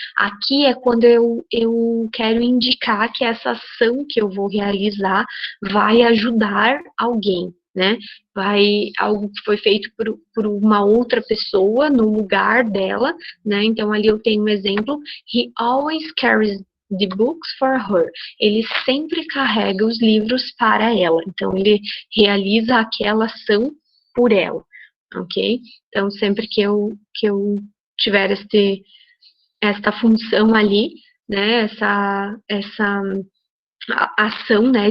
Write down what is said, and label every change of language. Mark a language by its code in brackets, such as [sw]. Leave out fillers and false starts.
[pt] Aqui é quando eu quero indicar que essa ação que eu vou realizar vai ajudar alguém, né? Algo que foi feito por uma outra pessoa no lugar dela, né? Então ali eu tenho um exemplo. [en] He always carries the books for her. [pt] Ele sempre carrega os livros para ela. Então ele realiza aquela ação por ela, ok? Então sempre que eu tiver esta função ali, né? Essa ação, né?